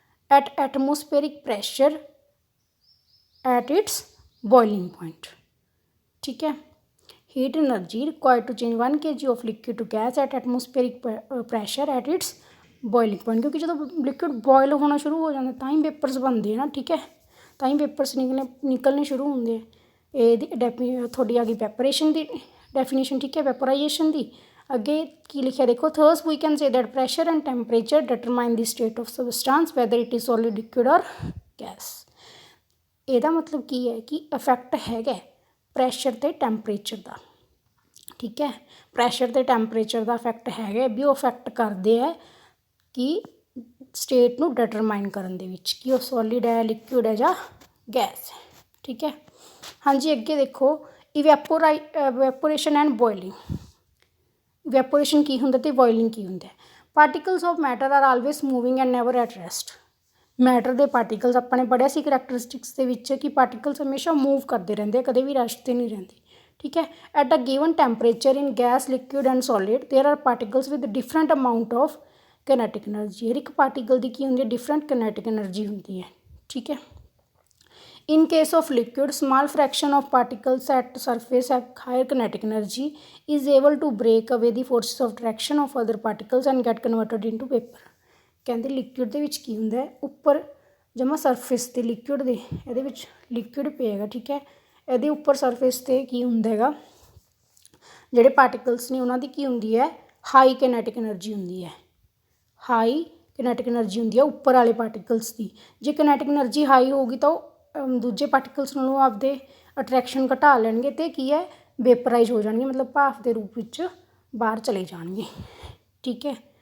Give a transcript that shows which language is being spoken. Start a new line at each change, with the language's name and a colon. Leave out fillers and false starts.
English: At atmospheric pressure at its boiling point. ठीक है। Heat energy required to change 1 kg of liquid to gas at atmospheric pressure at its boiling point.
Hindi: क्योंकि जो liquid boil होना शुरू हो जाता तो ही वेपर्स बनते हैं ना। ठीक है।
Punjabi: ਤਾਂ ਹੀ ਵੇਪਰਸ ਨਿਕਲਣੇ ਸ਼ੁਰੂ ਹੁੰਦੇ ਆ। ਇਹਦੀ ਤੁਹਾਡੀ ਆ ਗਈ ਵੈਪੋਰੇਸ਼ਨ ਦੀ ਡੈਫੀਨੇਸ਼ਨ, ਠੀਕ ਹੈ, ਵੈਪੋਰਾਈਜੇਸ਼ਨ ਦੀ। ਅੱਗੇ ਕੀ ਲਿਖਿਆ ਦੇਖੋ,
English: Thus we can say that pressure and temperature determine the state of substance whether it is solid, liquid or gas.
Punjabi: ਇਹਦਾ ਮਤਲਬ ਕੀ ਹੈ ਕਿ ਇਫੈਕਟ ਹੈਗਾ ਪ੍ਰੈਸ਼ਰ ਅਤੇ ਟੈਂਪਰੇਚਰ ਦਾ, ਠੀਕ ਹੈ। ਪ੍ਰੈਸ਼ਰ ਅਤੇ ਟੈਂਪਰੇਚਰ ਦਾ ਇਫੈਕਟ ਹੈਗਾ ਵੀ ਉਹ ਇਫੈਕਟ ਕਰਦੇ ਹੈ ਕਿ ਸਟੇਟ ਨੂੰ ਡਿਟਰਮਾਈਨ ਕਰਨ ਦੇ ਵਿੱਚ ਕਿ ਉਹ ਸੋਲਿਡ ਹੈ, ਲਿਕੁਇਡ ਹੈ ਜਾਂ ਗੈਸ ਹੈ, ਠੀਕ ਹੈ। ਹਾਂਜੀ ਅੱਗੇ ਦੇਖੋ, ਇਵੈਪੋਰੇਸ਼ਨ ਐਂਡ ਬੋਇਲਿੰਗ। ਇਵੈਪੋਰੇਸ਼ਨ ਕੀ ਹੁੰਦਾ ਅਤੇ ਬੋਇਲਿੰਗ ਕੀ ਹੁੰਦਾ।
English: Particles of matter are always moving and never at rest.
Punjabi: Matter ਦੇ ਪਾਰਟੀਕਲਸ ਆਪਾਂ ਨੇ ਪੜ੍ਹਿਆ ਸੀ ਕਰੈਕਟਰਿਸਟਿਕਸ ਦੇ ਵਿੱਚ ਕਿ ਪਾਰਟੀਕਲਸ ਹਮੇਸ਼ਾ ਮੂਵ ਕਰਦੇ ਰਹਿੰਦੇ, ਕਦੇ ਵੀ ਰੈਸਟ 'ਤੇ ਨਹੀਂ ਰਹਿੰਦੇ, ਠੀਕ ਹੈ।
English: At a given temperature in gas, liquid and solid there are particles with different amount of kinetic energy.
Punjabi: ਹਰ ਇੱਕ ਪਾਰਟੀਕਲ ਦੀ ਕੀ ਹੁੰਦੀ ਹੈ, ਡਿਫਰੈਂਟ ਕਿਨੈਟਿਕ ਐਨਰਜੀ ਹੁੰਦੀ ਹੈ, ਠੀਕ ਹੈ।
English: In case of liquid, small fraction of particles at surface have higher kinetic energy is able to break away the forces of attraction of other particles and get converted into vapor।
Punjabi: ਕਹਿੰਦੇ liquid ਦੇ ਵਿੱਚ ਕੀ ਹੁੰਦਾ ਹੈ, ਉੱਪਰ ਜਮਾ surface 'ਤੇ liquid ਦੇ, ਇਹਦੇ ਵਿੱਚ ਲਿਕੁਇਡ ਪਿਆ, ਠੀਕ ਹੈ। ਇਹਦੇ ਉੱਪਰ ਸਰਫੇਸ 'ਤੇ ਕੀ ਹੁੰਦਾ ਹੈਗਾ, ਜਿਹੜੇ ਪਾਰਟੀਕਲਸ ਨੇ ਉਹਨਾਂ ਦੀ ਕੀ ਹੁੰਦੀ ਹੈ, ਹਾਈ ਕਿਨੈਟਿਕ ਐਨਰਜੀ ਹੁੰਦੀ ਹੈ। ਹਾਈ ਕਿਨੈਟਿਕ ਐਨਰਜੀ ਹੁੰਦੀ ਹੈ ਉੱਪਰ ਵਾਲੇ ਪਾਰਟੀਕਲਸ ਦੀ। ਜੇ ਕਿਨੈਟਿਕ ਐਨਰਜੀ ਹਾਈ ਹੋਊਗੀ ਤਾਂ ਉਹ ਦੂਜੇ ਪਾਰਟੀਕਲਸ ਨਾਲੋਂ ਆਪਦੇ ਅਟਰੈਕਸ਼ਨ ਘਟਾ ਲੈਣਗੇ ਅਤੇ ਕੀ ਹੈ, ਵੇਪਰਾਈਜ਼ ਹੋ ਜਾਣਗੇ, ਮਤਲਬ ਭਾਫ ਦੇ ਰੂਪ ਵਿੱਚ ਬਾਹਰ ਚਲੇ ਜਾਣਗੇ, ਠੀਕ ਹੈ।